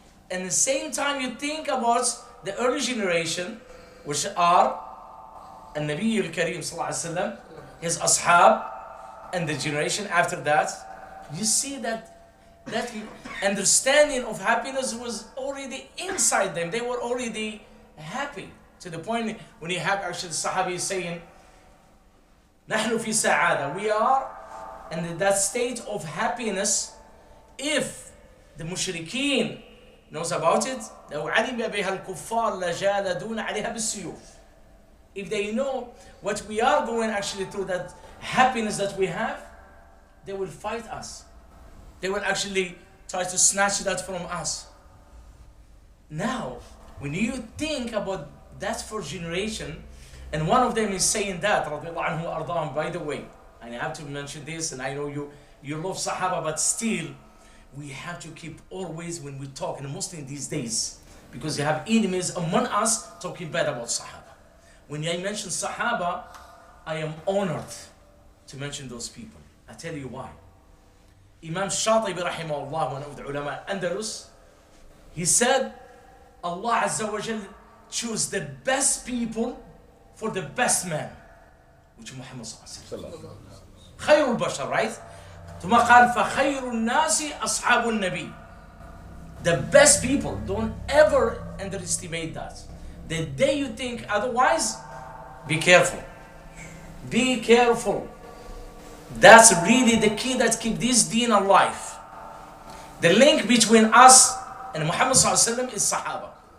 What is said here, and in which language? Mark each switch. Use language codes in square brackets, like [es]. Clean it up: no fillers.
[en] And at the same time, you think about the early generation, which are An-Nabi al-Kareem sallallahu alaihi wasallam, his ashab, and the generation after that, you see that understanding of happiness was already inside them. They were already happy, to the point when you have actually Sahabi saying, [ar] نحن في سعادة, [en] we are in that state of happiness. If the mushrikeen knows about it, [ar] لو علم بها الكفار لجالدون عليها بالسيوف. [en] If they know what we are going actually through, that happiness that we have, they will fight us. They will actually try to snatch that from us. Now, when you think about that first generation, and one of them is saying that, radiallahu anhu ardahum, by the way, and I have to mention this, and I know you love Sahaba, but still, we have to keep always when we talk, and mostly in these days, because you have enemies among us talking bad about Sahaba. When I mention Sahaba, I am honored to mention those people. I tell you why. Imam Shatibi rahimahullah, one of the ulama Andalus, he said, Allah Azza wa Jal chose the best people for the best man, which is Muhammad sallallahu alaihi wasallam. [ar] خير البشر, [en] right? [ar] ثم قال فخير الناس أصحاب النبي. [en] The best people, don't ever underestimate that. The day you think otherwise, be careful. Be careful. That's really the key that keeps this deen alive. The link between us and Muhammad sallallahu alaihi wasallam is Sahaba.